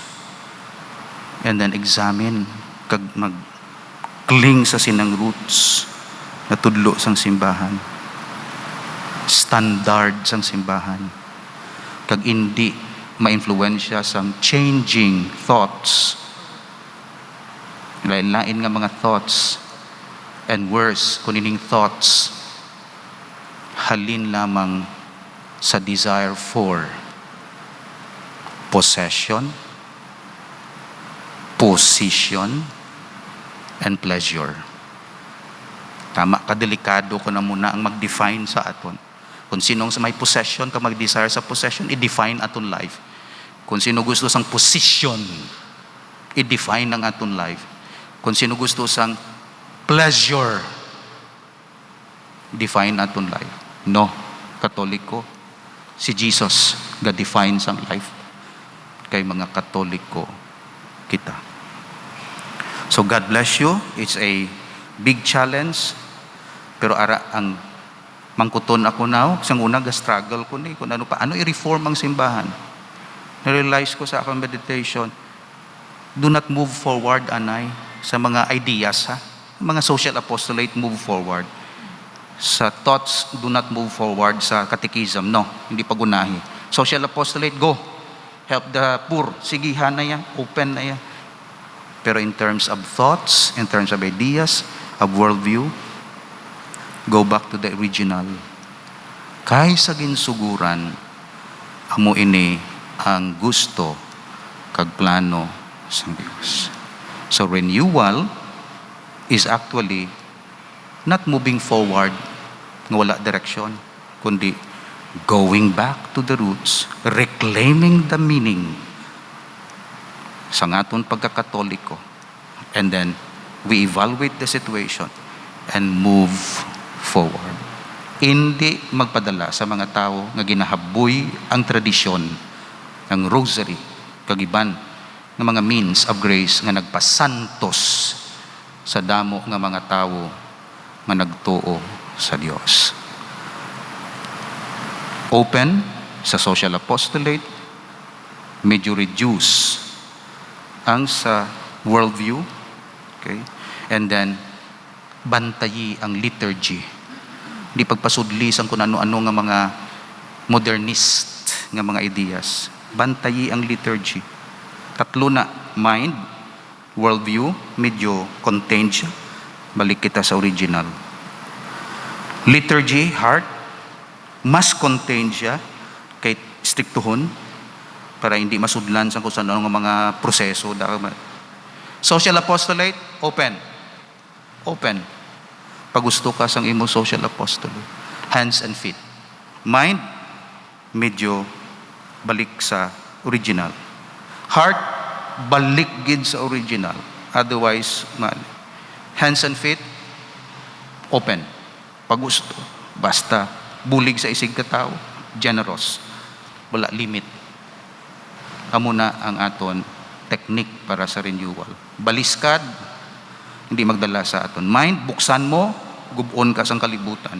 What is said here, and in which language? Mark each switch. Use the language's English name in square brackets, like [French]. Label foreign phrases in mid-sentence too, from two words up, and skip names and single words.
[English] And then examine, [Hiligaynon] kag mag-cling sa sinang roots na tudlo sang simbahan. Standard sang simbahan. Kag hindi ma-influensya sang [English] changing thoughts. [Hiligaynon] Lain-lain nga mga thoughts. [English] And worse, kunining thoughts, [Hiligaynon] halin lamang sa [English] desire for possession, position, and pleasure. [Hiligaynon] Tama, kadelikado ko na muna ang mag-define sa aton. Kung sinong sa may possession, ka mag-desire sa possession, i-define aton life. Kung sino gusto sang position, i- [English] define ang [Hiligaynon] aton life. Kung sino gusto sang pleasure, define aton life. No, Katoliko, si Jesus ga-define sang life. Kay mga Katoliko kita. [English] So God bless you. It's a big challenge. [Hiligaynon] Pero ara ang mangkuton ako now, sang una ga-struggle ko ni kung ano i-reform ang simbahan. Na-realize ko sa akong meditation, [English] do not move forward, [Hiligaynon] anay, sa mga ideas, ha? [English] Mga social apostolate, move forward. Sa thoughts, do not move forward sa catechism. [Hiligaynon] No, hindi pagunahi. [English] Social apostolate, go. Help the poor. [Hiligaynon] Sige, na yan. Open na yan. [English] Pero in terms of thoughts, in terms of ideas, of worldview, go back to the original. [Hiligaynon] Kay sa ginsuguran, amo ini ang gusto kag plano sang Dios. [English] So renewal is actually not moving forward [Hiligaynon] nga wala direksyon, kundi [English] going back to the roots, reclaiming the meaning [Hiligaynon] sa aton pagkakatoliko. [English] And then, we evaluate the situation and move forward. [Hiligaynon] Hindi magpadala sa mga tao nga ginahaboy ang tradisyon ng rosary, kagiban ng mga [English] means of grace [Hiligaynon] nga nagpasantos sa damo nga mga tao nga nagtuo sa Dios. Open sa [English] social apostolate, [Hiligaynon] medyo reduce ang sa worldview, okay? [English] And then [Hiligaynon] bantayi ang liturgy. Di pagpasudli sang kung ano-ano nga mga modernist nga mga ideas. Bantayi ang liturgy. Tatlo na, mind, worldview, medyo contained siya. Balik kita sa original. Liturgy, heart, mas contained siya kay striktuhon para hindi masudlan sa kung saan nga mga proseso. [English] Social apostolate, open. [Hiligaynon] Open. Pag gusto ka sang imo social apostolate. [English] Hands and feet. Mind, [Hiligaynon] medyo balik sa original. Heart, balik gid sa original. [English] Otherwise, hands and feet, Open. [Hiligaynon] Pag gusto. Basta. Bulig sa isig katao. Generous. Wala limit. Amo na ang aton technique para sa renewal. Baliskad, hindi magdala sa aton. Mind, buksan mo, gubon ka sang kalibutan.